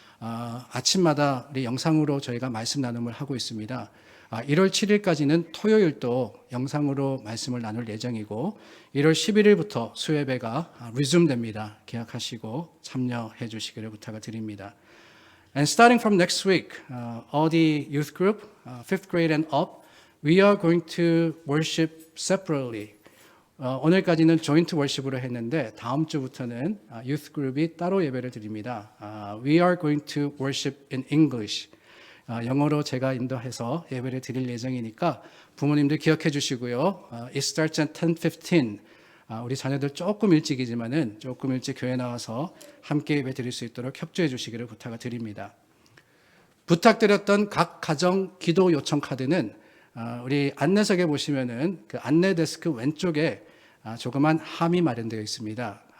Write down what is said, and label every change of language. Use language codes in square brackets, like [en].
[ko] 아침마다 우리 영상으로 저희가 말씀 나눔을 하고 있습니다. 1월 7일까지는 토요일도 영상으로 말씀을 나눌 예정이고, 1월 11일부터 수예배가 resume됩니다. 기억하시고 참여해 주시기를 부탁을 드립니다. [en] And starting from next week, all the youth group, 5th grade and up, we are going to worship separately. [ko] 오늘까지는 조인트 월십으로 했는데 다음 주부터는 youth 그룹이 따로 예배를 드립니다. [en] We are going to worship in English. [ko] 영어로 제가 인도해서 예배를 드릴 예정이니까 부모님들 기억해 주시고요. [en] It starts at 10:15. [ko] 우리 자녀들 조금 일찍이지만은 조금 일찍 교회 나와서 함께 예배 드릴 수 있도록 협조해 주시기를 부탁을 드립니다. 부탁드렸던 각 가정 기도 요청 카드는 우리 안내석에 보시면은 그 안내 데스크 왼쪽에 조그만 함이 마련되어 있습니다.